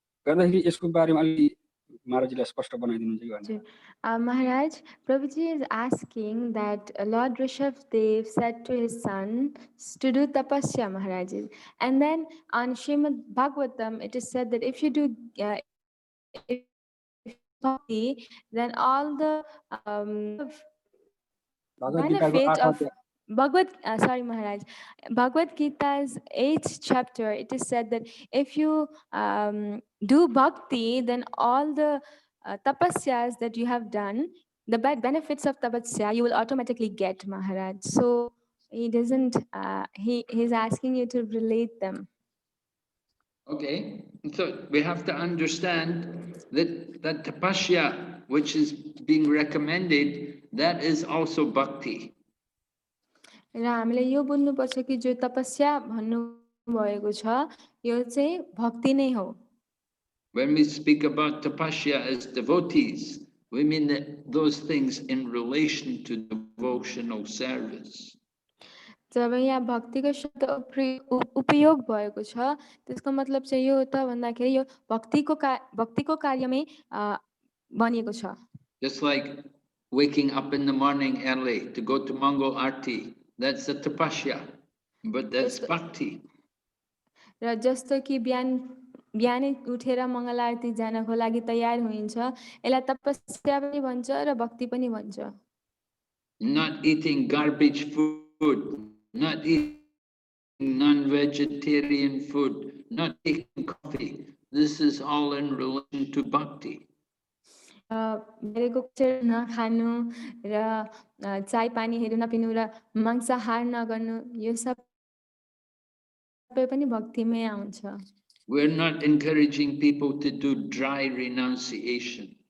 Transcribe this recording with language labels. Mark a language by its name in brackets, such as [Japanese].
[Nepali] गर्दाखेरि यसको बारेमा अलि महाराजजीले स्पष्ट बनाइदिनुहुन्छ कि। [English] Maharaj, Prabhuji is asking that Lord Rishabhdev said to his son to do tapasya, Maharaj. And then on Srimad Bhagavatam, it is said that if you do bhakti, then all the benefit of Maharaj, Bhagavad Gita's 8th chapter, it is said that if you do bhakti, then all the tapasyas that you have done, the benefits of tapasya, you will automatically get, Maharaj. So he doesn't, he's asking you to relate them. Okay, so we have to understand that tapasya, which is being recommended, that is also bhakti. [Nepali] र हामीले यो बुझ्नुपर्छ कि जो तपस्या भन्नु भएको छ यो चाहिँ भक्ति नै हो। [English] When we speak about tapasya as devotees, we mean that those things in relation to devotional service. [Nepali] जब यहाँ भक्तिको शब्द उपयोग भएको छ त्यसको मतलब चाहिँ यो हो त भन्दाखेरि यो भक्तिको कार्यमै बनिएको छ। [English] Just like waking up in the morning early to go to Mongol Arti. That's a tapasya, but that's bhakti. [Nepali] र जस्तो कि बिहानै उठेर मङ्गल आरती जानको लागि तयार हुइन्छ, यसलाई तपस्या पनि भन्छ र भक्ति पनि भन्छ। [English] Not eating garbage food, not eating non-vegetarian food, not taking coffee. This is all in relation to bhakti. [Nepali] बाहिरको नखानु र चाय पानीहरू नपिनु र मांसाहार नगर्नु, यो सबै पनि भक्तिमै आउँछ। [English] We're not encouraging people to do dry renunciation.